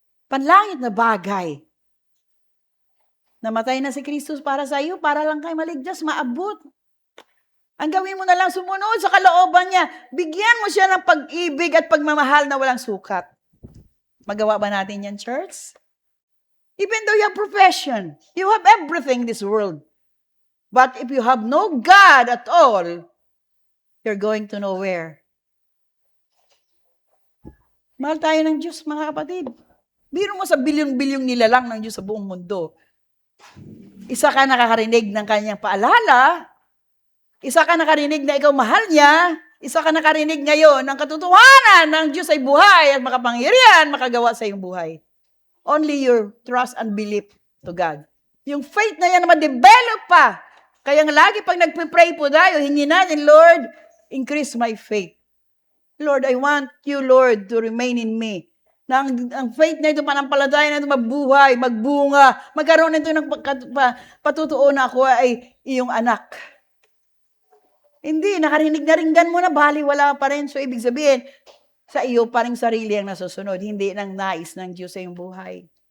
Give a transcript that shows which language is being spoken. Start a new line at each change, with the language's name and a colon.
Filipino: Panlangit na bagay. Namatay na si Kristo para sa iyo, para lang kayo maligtas, maabot. Ang gawin mo na lang sumunod sa kalooban niya. Bigyan mo siya ng pag-ibig at pagmamahal na walang sukat. Magawa ba natin yan, church?
English: Even though you have profession, you have everything in this world. But if you have no God at all, you're going to nowhere.
Filipino: Mahal tayo ng Diyos, mga kapatid. Biro mo sa bilyong-bilyong nilalang ng Diyos sa buong mundo. Isa ka nakakarinig ng kanyang paalala, isa ka nakarinig na ikaw mahal niya, isa ka nakarinig ngayon ng katotohanan ng Diyos ay buhay at makapangyarihan, makagawa sa iyong buhay.
English: Only your trust and belief to God.
Filipino: Yung faith na yan na ma-develop pa. Kaya nga lagi pag nagpe-pray po tayo, hingin natin, Lord,
English: increase my faith. Lord, I want you, Lord, to remain in me.
Filipino: Na ang faith na ito, panampalataya na ito, mabuhay, magbunga, magkaroon nito ng patutuon na ako ay iyong anak. Hindi, nakarinig na ringgan mo na, bali, wala pa rin. So, ibig sabihin, sa iyo pa rin sarili ang nasusunod, hindi ng nais ng Diyos sa iyong buhay.